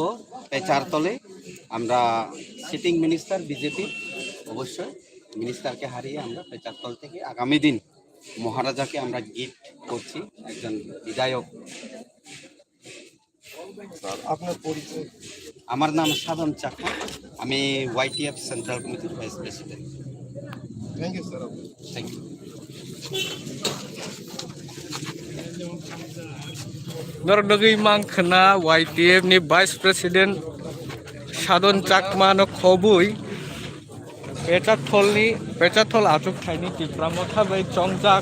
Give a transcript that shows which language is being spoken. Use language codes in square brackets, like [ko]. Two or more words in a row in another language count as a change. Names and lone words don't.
[bn] পেচারতলে আমরা [en] sitting minister [bn] বিজেপি, অবশ্যই মিনিস্টারকে হারিয়ে আমরা পেচারতল থেকে আগামী দিন মহারাজাকে আমরা গিফট করছি একজন বিধায়ক। আপনার পরিচয়? আমার নাম সাধন চাকমা, আমি YTF সেন্ট্রাল কমিটির ভাইস প্রেসিডেন্ট। [en] Thank you sir. Thank you. [trp] Nordagi mangkhana YTF ni [en] Vice President [trp] Sadon Chakma no khobui Pechathol achuk thaini Tripura motha bai chongjak